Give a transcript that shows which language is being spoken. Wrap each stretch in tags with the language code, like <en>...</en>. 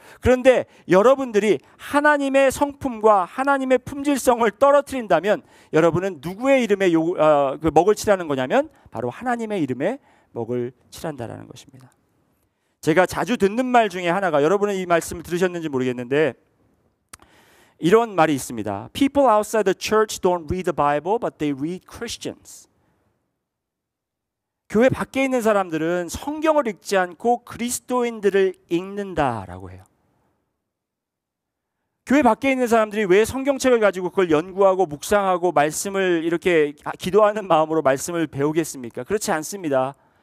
<ko>그런데 여러분들이 하나님의 성품과 하나님의 품질성을 떨어뜨린다면 여러분은 누구의 이름에 먹을 칠하는 거냐면 바로 하나님의 이름에 먹을 칠한다는 것입니다. 제가 자주 듣는 말 중에 하나가 여러분은 이 말씀을 들으셨는지 모르겠는데 이런 말이 있습니다.</ko> <en>People outside the church don't read the Bible, but they read Christians.</en> <ko>교회 밖에 있는 사람들은 성경을 읽지 않고 그리스도인들을 읽는다라고 해요. 교회 밖에 있는 사람들이 왜 성경책을 가지고 그걸 연구하고 묵상하고 말씀을 이렇게 기도하는 마음으로 말씀을 배우겠습니까? 그렇지 않습니다.</ko>